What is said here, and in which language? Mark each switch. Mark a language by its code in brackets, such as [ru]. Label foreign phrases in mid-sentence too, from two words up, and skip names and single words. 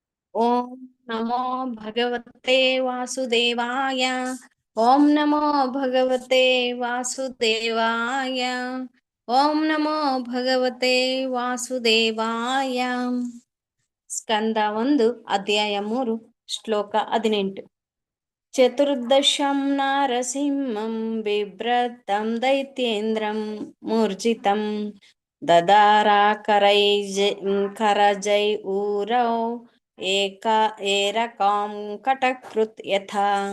[sa] ಓಂ ನಮೋ ಭಗವತೆ ವಾಸುದೇವಾಯ. ಓಂ ನಮೋ ಭಗವತೆ ವಾಸುದೇವಾಯ. ಓಂ ನಮೋ ಭಗವತೆ ವಾಸುದೇವಾಯ. [kn] ಸ್ಕಂದ 1 ಅಧ್ಯಾಯ 3 ಶ್ಲೋಕ 18. [sa] ಚತುರ್ದಶಂ ನಾರಸಿಂಹಂ ಬಿಭ್ರತಂ ದೈತ್ಯೇಂದ್ರಂ ಮೂರ್ಜಿತಂ ಕರಜೈ ಊರೌ ಏರಕಾಂ ಕಟಕೃತ್ ಯಥಾ.